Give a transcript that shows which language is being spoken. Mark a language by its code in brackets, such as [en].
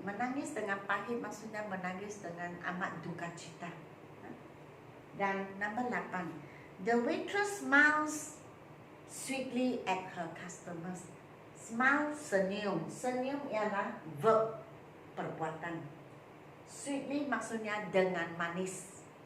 [ms] Menangis dengan pahit maksudnya menangis dengan amat duka cita. Dan nombor 8. [en] The waitress smiles sweetly at her customers. [ms] Smile, senyum. Senyum ialah verb, perbuatan. Sweetly maksudnya dengan manis.